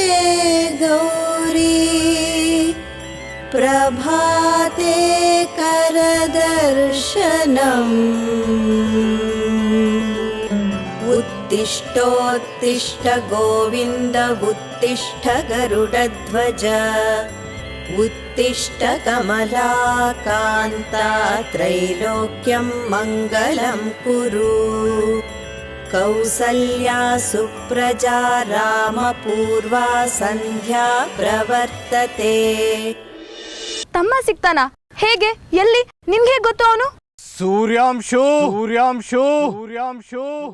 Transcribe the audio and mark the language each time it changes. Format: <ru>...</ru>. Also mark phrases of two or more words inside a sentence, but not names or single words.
<sa>गौरी प्रभाते करदर्शनम् उत्तिष्ठोत्तिष्ठ गोविन्द उत्तिष्ठ गरुडध्वज उत्तिष्ठ कमलाकान्ता त्रैलोक्यं मङ्गलं कुरु कौसल्या सुप्रजा रामपूर्वा सन्ध्या प्रवर्तते.</sa> <kn>ತಮ್ಮ ಸಿಗ್ತಾನಾ? ಹೇಗೆ? ಎಲ್ಲಿ? ನಿನ್ಗೆ ಗೊತ್ತು ಅವನು? ಸೂರ್ಯಾಂಶು ಸೂರ್ಯಾಂಶು ಸೂರ್ಯಾಂಶು.</kn>